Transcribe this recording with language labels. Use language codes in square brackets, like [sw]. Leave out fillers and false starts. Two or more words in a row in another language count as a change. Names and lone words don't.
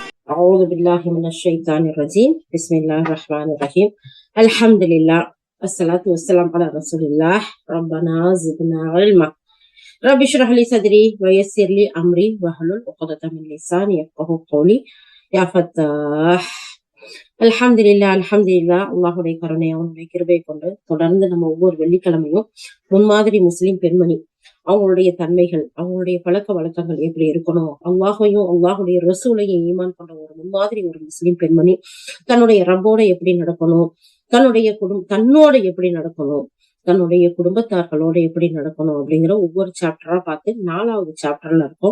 [ar] أعوذ بالله من الشيطان الرجيم بسم الله الرحمن الرحيم الحمد لله والصلاة والسلام على رسول الله ربنا زدنا علما رب اشرح لي صدري ويسر لي أمري واحلل عقدة من لساني يفقهوا قولي يا فتاح [ta] அல்ஹம்துலில்லா அல்லாஹுடைய கருணை அவனுடைய கிருபை கொண்டு தொடர்ந்து நம்ம ஒவ்வொரு வெள்ளிக்கிழமையும் முன்மாதிரி முஸ்லிம் பெண்மணி அவங்களுடைய தன்மைகள், அவங்களுடைய பழக்க வழக்கங்கள் எப்படி இருக்கணும், அல்லாஹையும் அல்லாஹுடைய ரசூலையும் ஈமான் கொண்ட ஒரு முன்மாதிரி ஒரு முஸ்லிம் பெண்மணி தன்னுடைய ரப்போட எப்படி நடக்கணும், தன்னோட எப்படி நடக்கணும், தன்னுடைய குடும்பத்தார்களோட எப்படி நடக்கணும் அப்படிங்கிற ஒவ்வொரு சாப்டரா பார்த்து 4வது சாப்டர்ல இருக்கும்.